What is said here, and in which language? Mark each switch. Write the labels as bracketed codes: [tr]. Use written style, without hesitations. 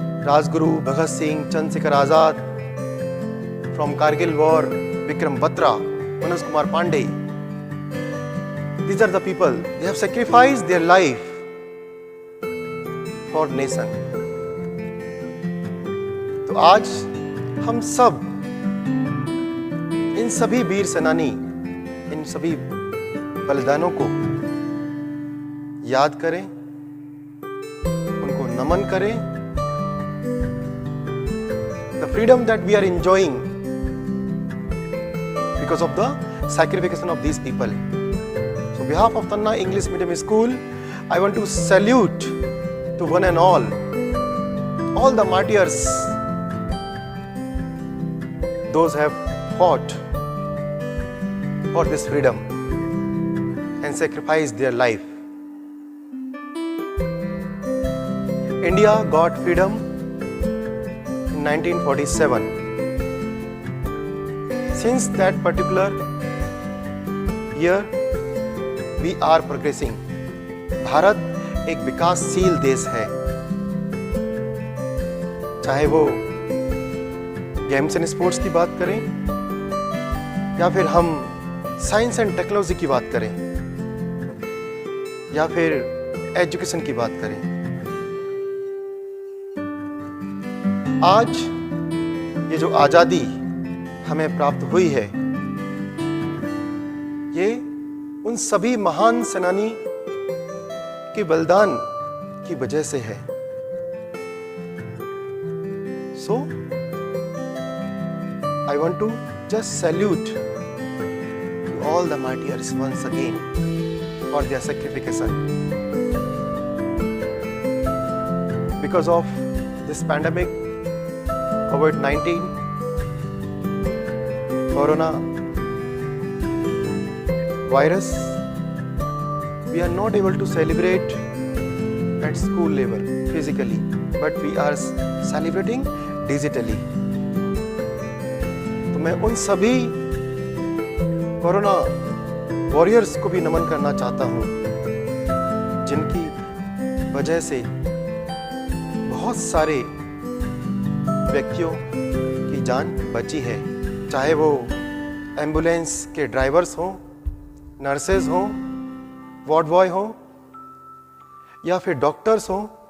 [en] Rajguru, Bhagat Singh, Chandrasekhar Azad, from Kargil War, Vikram Batra, Manas Kumar Pandey. These are the people, they have sacrificed their life for nation. [hi] तो आज हम सब इन सभी वीर सेनानी, इन सभी बलिदानों को याद करें, उनको नमन करें। [en] The freedom that we are enjoying because of the sacrifice of these people. So on behalf of Tanna English Medium School, I want to salute to one and all the martyrs, those have fought for this freedom and sacrificed their life. India got freedom in 1947. Since that particular year, we are progressing. [hi] Bharat एक विकासशील देश है, चाहे वो games and sports की बात करें या फिर हम साइंस एंड टेक्नोलॉजी की बात करें या फिर एजुकेशन की बात करें। आज ये जो आज़ादी हमें प्राप्त हुई है, ये उन सभी महान सेनानी के बलिदान की वजह से है। [en] So, I want to just salute all the martyrs once again for their sacrifice. Because of this pandemic, COVID-19, Corona virus, we are not able to celebrate at school level physically, but we are celebrating digitally. [hi] तो मैं उन सभी corona warriors को भी नमन करना चाहता हूँ, जिनकी वजह से बहुत सारे व्यक्तियों की जान बची है, चाहे वो एम्बुलेंस के ड्राइवर्स हों, नर्सेज हों, वार्ड बॉय हों या फिर डॉक्टर्स हों।